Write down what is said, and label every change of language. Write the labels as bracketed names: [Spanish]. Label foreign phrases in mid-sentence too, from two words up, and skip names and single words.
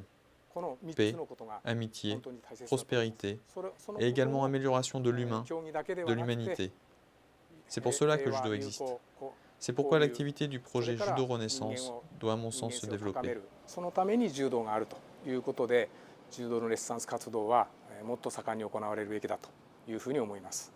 [French] Paix, amitié, prospérité et également amélioration de l'humain, de l'humanité. C'est pour cela que le judo existe. C'est pourquoi l'activité du projet Judo Renaissance doit à mon sens se développer. [Japanese] そのために柔道があるということで、柔道のレッサンス活動はもっと盛んに行われるべきだというふうに思います。